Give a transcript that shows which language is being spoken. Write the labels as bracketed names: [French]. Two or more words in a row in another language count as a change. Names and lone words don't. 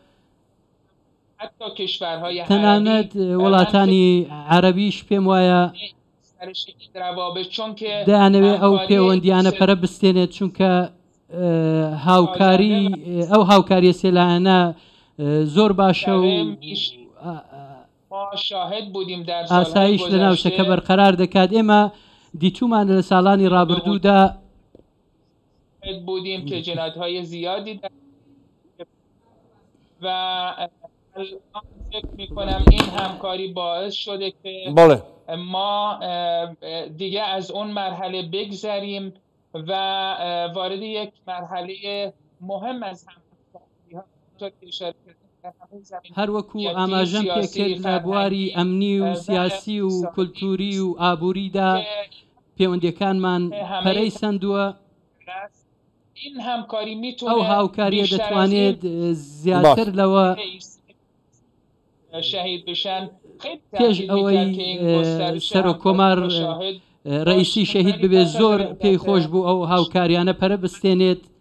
[Central Kurdish] تەنانەت وڵاتانی عەرەبیش پێم وایە دەیانەوێت ئەو پەیوەندیانە پەرە بستێنێت چونکە هاوکاری ئەو هاوکاریە سێلانە زۆر باشە و ئاسایش لە ناوچەکە بەرقەرار دەکات. ئێمە دیتومان لە ساڵانی ڕابردوودا [Persian] بودیم که جنایت‌های زیادی و الان فکر می‌کنم این همکاری باعث شده که ما دیگه از اون مرحله بگذریم و وارد یک مرحله مهم از همکاری [Central Kurdish] هەروەکو ئاماژەم پێکرد لە بواری ئەمنی و سیاسی و کولتوری و ئابووریدا پەیوەندیەکانمان پەرەی سەندووە. ئەو هاوکاریە دەتوانێت زیاتر لەوە پێش ئەوەی سەرۆکۆمار ڕئیسی شەهید ببێت زۆر پێی خۆش بوو ئەو هاوکاریانە پەرە بستێنێت.